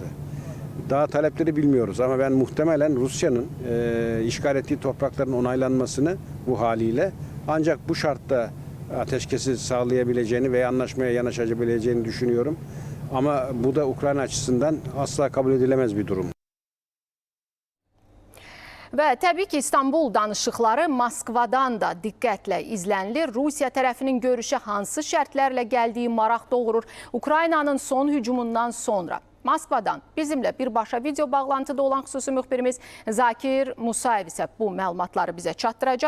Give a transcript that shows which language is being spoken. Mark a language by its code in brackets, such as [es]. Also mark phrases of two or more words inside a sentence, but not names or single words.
[tr] Daha talepleri bilmiyoruz ama ben muhtemelen Rusya'nın işgal ettiği toprakların onaylanmasını bu haliyle ancak bu şartta ateşkesi sağlayabileceğini veya anlaşmaya yanaşabileceğini düşünüyorum. Ama bu da Ukrayna açısından asla kabul edilemez bir durum. [az] Və təbii ki, İstanbul danışıqları Moskvadan da diqqətlə izlənilir. Rusiya tərəfinin görüşə hansı şərtlərlə gəldiyi maraq doğurur. Ukraynanın son hücumundan sonra Moskvadan bizimlə birbaşa video bağlantıda olan xüsusi müxbirimiz Zakir Musayev isə bu məlumatları bizə çatdıracaq.